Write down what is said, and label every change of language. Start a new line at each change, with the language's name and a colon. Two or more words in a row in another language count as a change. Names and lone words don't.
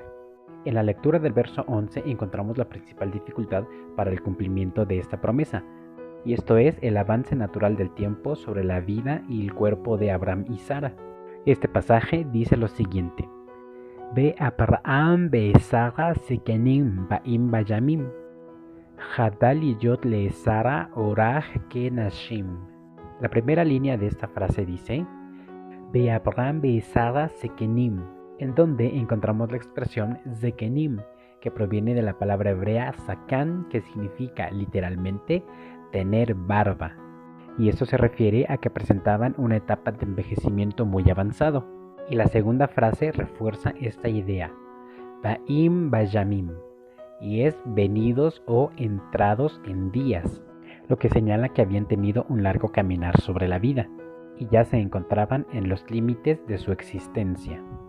Spanish: En la lectura del verso 11 encontramos la principal dificultad para el cumplimiento de esta promesa, y esto es el avance natural del tiempo sobre la vida y el cuerpo de Abraham y Sara. Este pasaje dice lo siguiente:
Hebrew: ואברהם ושרה זקנים באים בימים חדל להיות לשרה ארח כנשים.
Spanish: La primera línea de esta frase dice
Hebrew: ואברהם ושרה זקנים,
Spanish: en donde encontramos la expresión zekenim, que proviene de la palabra hebrea sakan, que significa literalmente tener barba, y esto se refiere a que presentaban una etapa de envejecimiento muy avanzado. Y la segunda frase refuerza esta idea,
Hebrew: באים בימים,
Spanish: y es venidos o entrados en días, lo que señala que habían tenido un largo caminar sobre la vida, y ya se encontraban en los límites de su existencia.